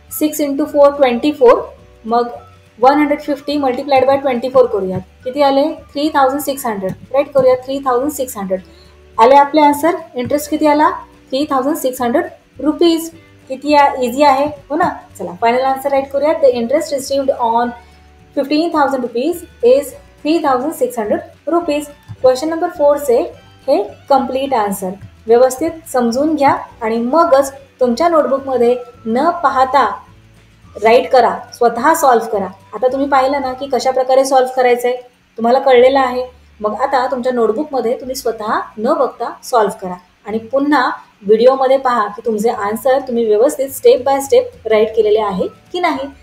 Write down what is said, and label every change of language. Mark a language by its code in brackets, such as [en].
[mr] 6 into 4 24. मग 150 multiplied by 24 करूयात. किती आले? 3,600. राईट करूयात. 3,600 आले आपले आन्सर. इंटरेस्ट किती आला? 3,600 रुपीज. किती इझी आहे, हो ना. चला, फायनल आन्सर राईट करूयात. [en] The interest received on 15,000 rupees is 3,600 rupees. [mr] Question number 4चे हे कम्प्लीट आन्सर व्यवस्थित समजून घ्या आणि मगच तुमच्या नोटबुकमध्ये न पाहता राईट करा, स्वतः सॉल्व करा. आता तुम्ही पाहिलं ना की कशा प्रकारे सॉल्व करायचं आहे, तुम्हाला कळलेलं आहे. मग आता तुमच्या नोटबुकमध्ये तुम्ही स्वतः न बघता सॉल्व करा आणि पुन्हा व्हिडिओमध्ये पहा की तुमचे आन्सर तुम्ही व्यवस्थित स्टेप बाय स्टेप राईट केलेले आहे की नाही.